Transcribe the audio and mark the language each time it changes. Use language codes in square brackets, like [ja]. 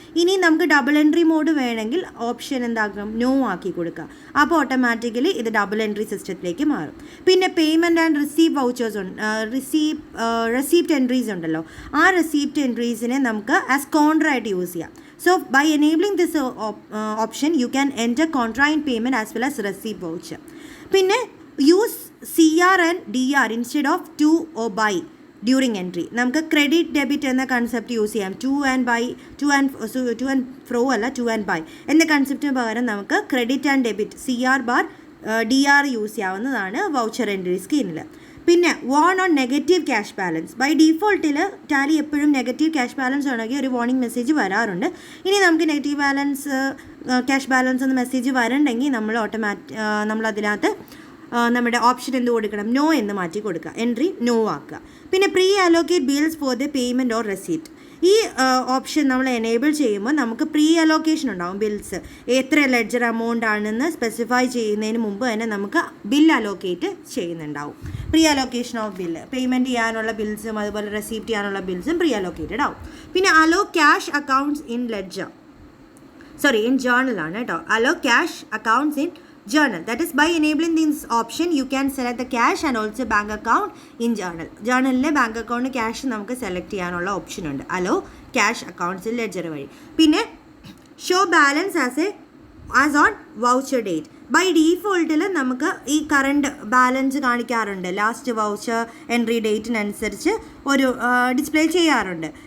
[ml] ഇനി നമുക്ക് double entry mode വേണമെങ്കിൽ ഓപ്ഷൻ എന്താക്കാം, നോ ആക്കി കൊടുക്കുക. അപ്പോൾ ഓട്ടോമാറ്റിക്കലി ഇത് ഡബിൾ എൻട്രി സിസ്റ്റത്തിലേക്ക് മാറും. പിന്നെ പേയ്മെൻറ്റ് ആൻഡ് റിസീവ് വൗച്ചേഴ്സ് ഉണ്ട്, റെസീപ്റ്റ് എൻട്രീസ് ഉണ്ടല്ലോ. ആ റെസീപ്റ്റ് എൻട്രീസിനെ നമുക്ക് ആസ് കോൺട്രാ ആയിട്ട് യൂസ് ചെയ്യാം. [en] So by enabling this option you can enter contra in payment as well as receipt voucher. [ml] പിന്നെ [en] use CR and DR instead of to or by during entry. [ml] നമുക്ക് credit debit എന്ന concept use ചെയ്യാം. Two and fro അല്ല, two and by എന്ന കൺസെപ്റ്റിന് പകരം നമുക്ക് credit and debit CR bar DR use ചെയ്യാവുന്നതാണ് voucher entry സ്കീമിൽ. പിന്നെ [en] Warn on negative cash balance. [ml] By ഡീഫോൾട്ടിൽ Tally എപ്പോഴും നെഗറ്റീവ് ക്യാഷ് ബാലൻസ് ആണെങ്കിൽ ഒരു വാർണിംഗ് മെസ്സേജ് വരാറുണ്ട്. ഇനി നമുക്ക് നെഗറ്റീവ് ക്യാഷ് ബാലൻസ് എന്ന മെസ്സേജ് വരണ്ടെങ്കിൽ നമ്മളതിനകത്ത് നമ്മുടെ ഓപ്ഷൻ എന്ത് കൊടുക്കണം, നോ എന്ന് മാറ്റി കൊടുക്കുക, എൻട്രി നോ ആക്കുക. പിന്നെ [en] Pre allocate bills for the payment or receipt. [ml] ഈ ഓപ്ഷൻ നമ്മൾ എനേബിൾ ചെയ്യുമ്പോൾ നമുക്ക് പ്രീ അലോക്കേഷൻ ഉണ്ടാകും. ബിൽസ് എത്ര ലെഡ്ജർ എമൗണ്ട് ആണെന്ന് സ്പെസിഫൈ ചെയ്യുന്നതിന് മുമ്പ് തന്നെ നമുക്ക് ബിൽ അലോക്കേറ്റ് ചെയ്യുന്നുണ്ടാവും. Pre allocation of bill, payment ചെയ്യാനുള്ള ബിൽസും അതുപോലെ റെസീപ്റ്റ് ചെയ്യാനുള്ള ബിൽസും പ്രീ അലോക്കേറ്റഡ് ആവും. [en] പിന്നെ allow cash accounts in ledger, in journal [ml] ആണ് കേട്ടോ. [en] Allow cash accounts in journal. That is, by enabling this option you can select the cash and also bank account in journal. [ml] journalile bank account cash നമുക്ക് select ചെയ്യാനുള്ള option ഉണ്ട്. Hello cash അക്കൗണ്ട്സിൽ ledger വഴി. പിന്നെ [en] Show balance as on voucher date. [ml] By ഡീഫോൾട്ടിൽ നമുക്ക് ഈ current balance കാണിക്കാറുണ്ട്. Last voucher entry ഡേറ്റിനനുസരിച്ച് ഒരു display ചെയ്യാറുണ്ട്.